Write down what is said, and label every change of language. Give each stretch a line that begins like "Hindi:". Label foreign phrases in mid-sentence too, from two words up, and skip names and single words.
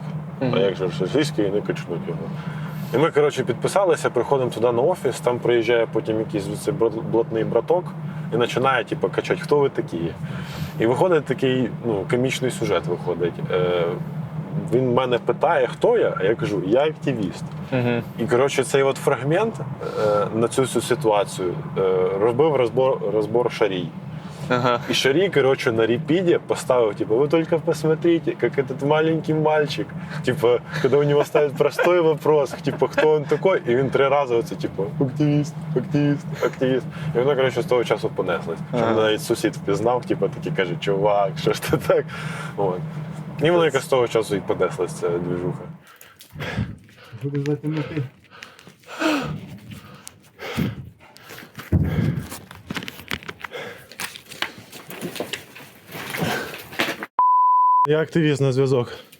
Ukrainian: А як же ж російський, не качнуть його. І ми, підписалися, приходимо туди на офіс, там приїжджає потім якийсь блатний браток і починає качати, хто ви такі. І виходить такий комічний сюжет виходить. Він мене питає, хто я, а я кажу, я активіст. І, цей фрагмент на цю ситуацію робив розбор Шарій.
Russian: И Шарий, на репиде поставил, вы только посмотрите, как этот маленький мальчик, когда у него ставят простой вопрос, кто он такой, и он 3
Ukrainian: рази активіст, активіст, активіст. І воно, з того часу понеслось. Що мене навіть сусід впізнав, такий каже, чувак, що ж ти так? От. І воно з того часу і понеслась ця двіжуха. Буде затягнути. Я активіст на зв'язок.